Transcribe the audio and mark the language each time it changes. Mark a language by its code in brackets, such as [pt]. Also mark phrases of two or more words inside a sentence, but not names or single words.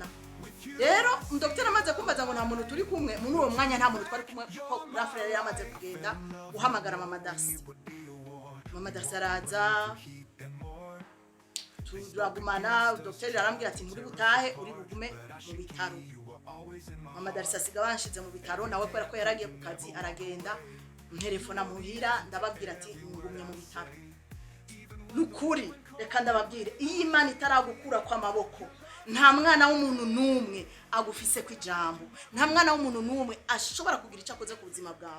[rn] Rero Dr amaze kumbaza ngo nta muntu turi kumwe, muri uwo mwanya nta muntu twari kumwe ko Rafrael yari amaze kugenda uhamagara Mama Darcy. Mama Darcy araza turagumana. Dr arambwira ati muri butahe uri bugume mu bitaro. Mama Darcy asiga banshize mu bitaro, nawe kwera ko yaragiye ku kazi aragenda. Telefona muhira ndababwira ati ngumye mu bitaro. Nukuri reka ndababwire, iyi Imana itaragukura kwa maboko, nta mwana w'umuntu numwe agufise kwijambo, nta mwana w'umuntu numwe ashobora kugira icyo akoze ku buzima bwawe.